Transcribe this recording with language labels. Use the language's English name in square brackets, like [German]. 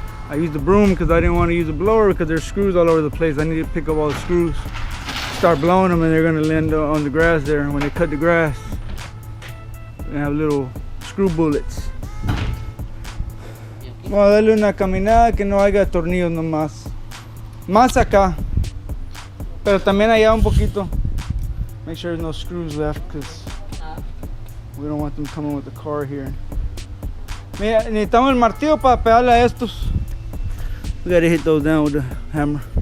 [English] I used the broom because I didn't want to use a blower because there's screws all over the place. I need to pick up all the screws, start blowing them, and they're going to land on the grass there. When they cut the grass, they're going to have little screw bullets. [Spanish] Vamos a darle una caminada que no haya tornillos nomás. Más acá. Pero también allá un poquito. [English] Make sure there's no screws left because we don't want them coming with the car here. [Spanish] Mira, necesitamos el martillo para pegarle a estos. [English] We gotta hit those down with the hammer.